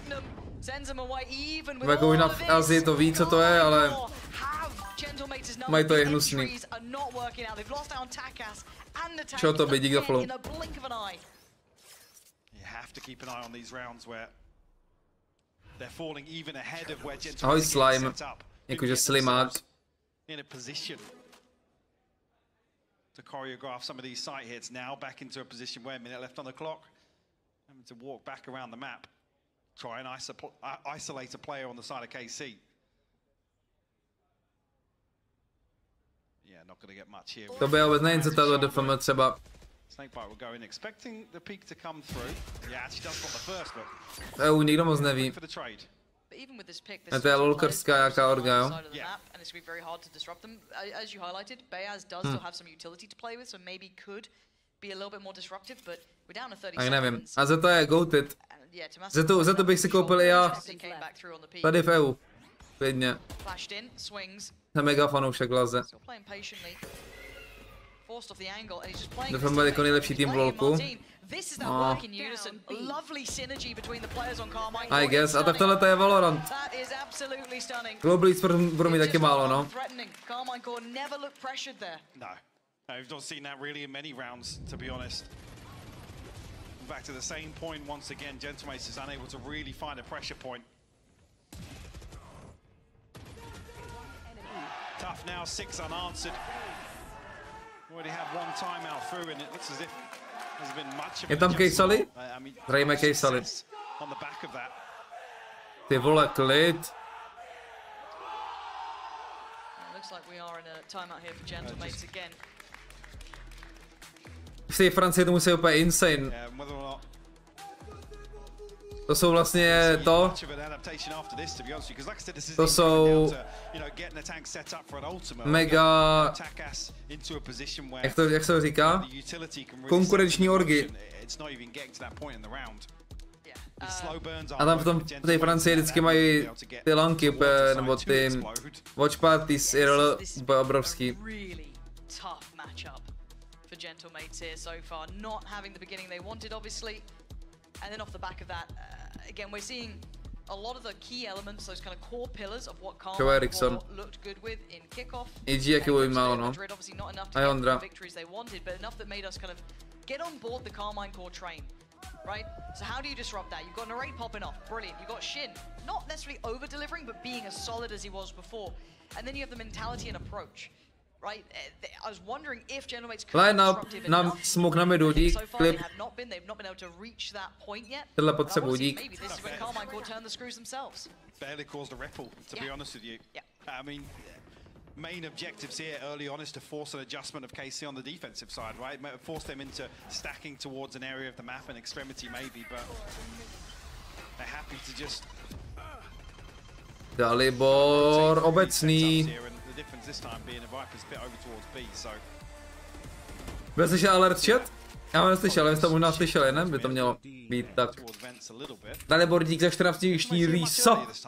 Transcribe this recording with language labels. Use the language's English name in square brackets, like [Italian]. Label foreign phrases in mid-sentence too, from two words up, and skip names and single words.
[Czech] Jako možná v Azii to ví, co to je, ale mají to je hnusný. Čeho to by, dík za follow. Ahoj Slime, jakože Slimák. [English] To choreograph some of these sight hits now, back into a position where a minute left on the clock. Having to walk back around the map. Try and isolate a player on the side of KC. Yeah, not going to get much here. [Czech] To by vůbec nevím, co to DFM třeba. [English] Snakebite will go in, expecting the peak to come through. Yeah, actually does spot the first, but... [Czech] EU nikdo moc neví. A to je lolkerská jaká orga, jo? Tak nevím. A za to je goated. Za to bych si koupil i já. Tady v EU. Klidně. Jsem mega fanoušek Laze. Doufám, bude jako nejlepší tým v LoLku. [English] No. I guess. [Czech] A tak tohle je Valorant. Global Esports budou mít taky málo, no. [English] We've not seen that really in many rounds, to be honest. Back to the same point once again. Gentlemates is unable to really find a pressure point. Tough now, 6 unanswered. Already had 1 timeout through, and it looks as if there's been much of [Czech] je tam Kejsali? Hrajeme Kejsali. Ty vole, klid. [English] Looks like we are in a timeout here for Gentlemates again. [Czech] V té Francii to musí úplně insane. To jsou vlastně to jsou mega, jak se to říká? Konkurenční orgy. A tam v tom té Francii vždycky mají ty lanky, nebo ty [English] watch parties IRL [Czech] úplně obrovský. [English] Gentlemates here so far, not having the beginning they wanted, obviously. And then off the back of that, again, we're seeing a lot of the key elements, those kind of core pillars of what Carmichael looked good with in kickoff. Madrid, obviously not enough to get the victories they wanted, but enough that made us kind of get on board the Carmichael train, right? So how do you disrupt that? You've got Narrate popping off, brilliant. You've got Shin, not necessarily over-delivering, but being as solid as he was before. And then you have the mentality and approach. Right, I was wondering if Gentlemates could be disruptive enough. [Czech] Smoke na midu, dík, klip. [English] They've not been able to reach that point yet. [Czech] Tohle potřebuji, dík. [English] Maybe this is when Carmichael turn the screws themselves. Barely caused a ripple, to be honest with you. I mean, main objectives here early on is to force an adjustment of KC on the defensive side, right? Force them into stacking towards an area of the map, an extremity maybe, but they're happy to just... [Czech] Dalibor obecný. Byl slyšel [English] alert chat? [Czech] Já ho neslyšel, ale jste to možná slyšeli, ne? By to mělo být tak. Dalibor, dík za 14-dní rýsa.